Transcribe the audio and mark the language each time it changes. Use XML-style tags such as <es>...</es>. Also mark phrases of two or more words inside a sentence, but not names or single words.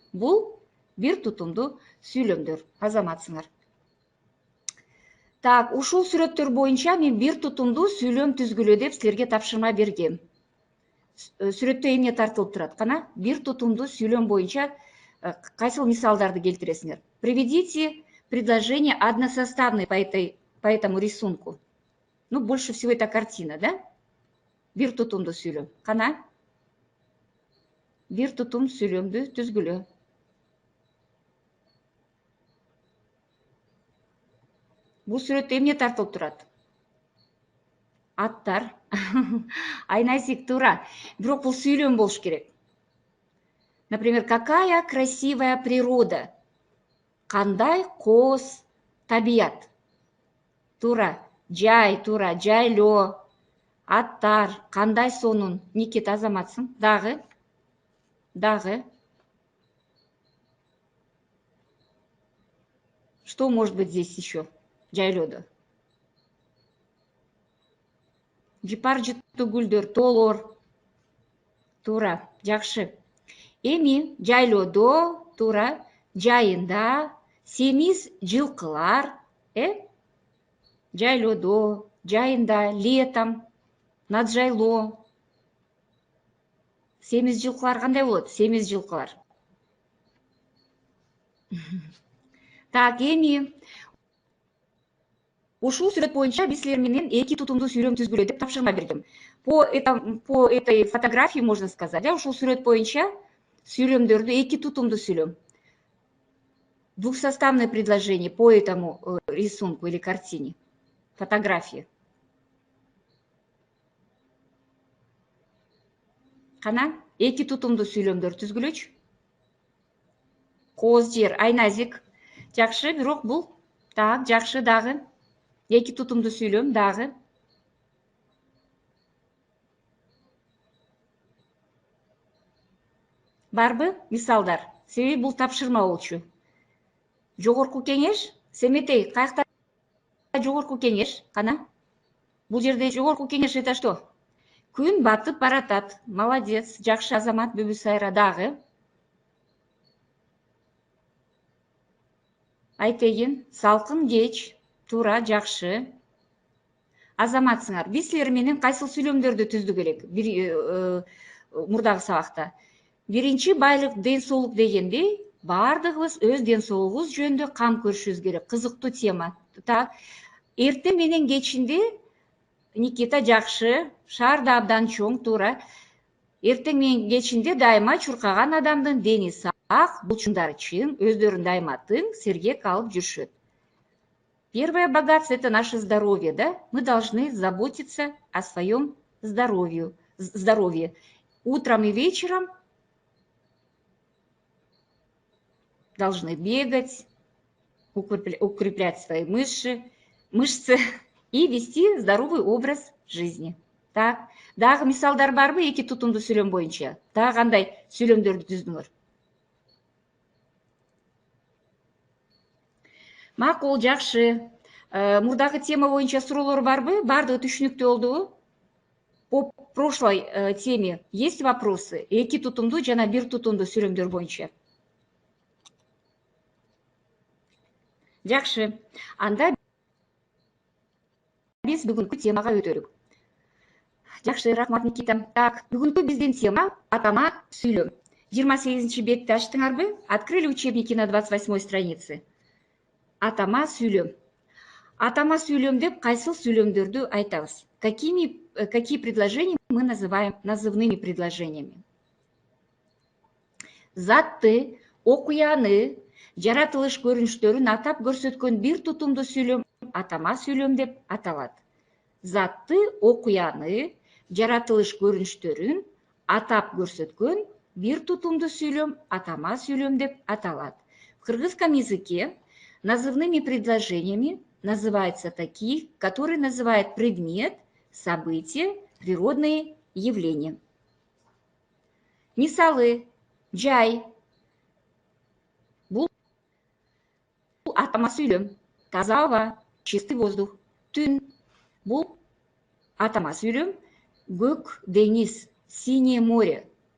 <ky>Бул бир тутумду сүйлөмдөр, азаматсыңар. Так, ушул сүрөттөр боюнча мен бир тутумду сүйлөм түзгүлө деп силерге тапшырма бергем. Сүрөттө эмне тартылып турат? Кана, бир тутумду сүйлөм боюнча кайсыл мисалдарды келтиресиңер?</ky> <ru>Приведите предложение односоставное по этому рисунку. Ну, больше всего это картина, да?</ru> <ky>Бир тутумду сүйлөм. Кана? Бир тутум сүйлөмдү түзгүлө. Бул сүрөттө эмне тартылып турат? Аттар. Айназик, туура. Бирок бул сүйлөм болуш керек.</ky> <ru>Например, какая красивая природа.</ru> <ky>Кандай коз табият. Туура. Жай, туура, жайлоо. Аттар, кандай сонун. Никита, азаматсың. Дагы.</ky> <ru>Что может быть здесь еще?</ru> <ky>Жайлоодо. Жыпар жыттуу гүлдөр, тоолор. Туура, жакшы. Эми жайлоодо, туура, жайында семиз жылкылар, жайлоодо, жайында,</ky> <ru>летом, над жайлоо.</ru> <ky>Семиз жылкылар кандай болот? Семиз жылкылар. Так, эми ушул сүрөт боюнча биз силер менен эки тутумду сүйлөм түзгүлө деп тапшырма бергем.</ky> <ru>По этой фотографии можно сказать,</ru> <ky>да, ушул сүрөт боюнча сүйлөмдөрдү эки тутумду сүйлөм.</ky> <ru>Двухсоставное предложение по этому рисунку или картине. Фотографии.</ru> <ky>Кана, эки тутумду сүйлөмдөр түзгүлөчү. Коз, жер, Айназик. Жакшы, бирок бул. Так, жакшы, дагы. Эки тутумду сүйлөм, дагы. Барбы мисалдар? Себеби бул тапшырма болчу. Жогорку кеңеш, Семетей, каякта жогорку кеңеш? Кана? Бул жерде жогорку кеңеш</ky> <ru>это что?</ru> <ky>Күн батып баратат. Молодец. Жакшы, азамат, Бибисайра, дагы. Айтегин, салкын кеч. Туура, жакшы. Азаматсыңар, биз силер менен кайсыл сүйлөмдөрдү түздүк элек мурдагы сабакта? Биринчи, байлык, ден соолук дегенде, бардыгыбыз өз ден соолугубуз жөнүндө кам көрүшүбүз керек. Кызыктуу тема. Так, эртең менен кечинде, Никита, жакшы, шаар да абдан чоң, туура. Эртең менен кечинде дайыма чуркаган адамдын дени бул чындары чын, өздөрүн дайыма тың, сергек алып жүрүшөт.</ky> <ru>Первое богатство – это наше здоровье, да? Мы должны заботиться о своем здоровье. Утром и вечером должны бегать, укреплять свои мышцы и вести здоровый образ жизни.</ru> <ky>Так, дагы мисалдар барбы эки тутумдуу сүйлөм боюнча? Дагы кандай сүйлөмдөрдү түздүңөр? Макул, жакшы. Мурдагы тема боюнча суроолор барбы? Бардыгы түшүнүктүү болдубу?</ky> <ru>По прошлой теме есть вопросы?</ru> <ky>Эки тутумдуу жана бир тутумдуу сүйлөмдөр боюнча. Жакшы. Анда биз бүгүнкү темага өтөлүк. Жакшы, рахмат, Никита. Так, бүгүнкү биздин тема атама сүйлөм. 28 бетти ачтыңарбы?</ky> <ru>Открыли учебники на 28 странице.</ru> <ky>Атама сүйлөм. Атама сүйлөм деп кайсыл сүйлөмдөрдү айтабыз?</ky> <ru>Какие предложения мы называем назывными предложениями?</ru> <ky>Затты, окуяны, жаратылыш көрүнүштөрүн атап көрсөткөн бир тутумдуу сүйлөм атама сүйлөм деп аталат. Затты, окуяны, жаратылыш көрүнүштөрүн атап көрсөткөн бир тутумдуу сүйлөм атама сүйлөм деп аталат.</ky> <ru>В кыргызском языке назывными предложениями называются такие, которые называют предмет, события, природные явления.</ru> <ky>Мисалы: жай, бул атама сүйлөм. Таза аба,</ky> <ru>чистый воздух.</ru> <ky>Түн, бул атама сүйлөм. Көк деңиз,</ky> <ru>синее море.</ru>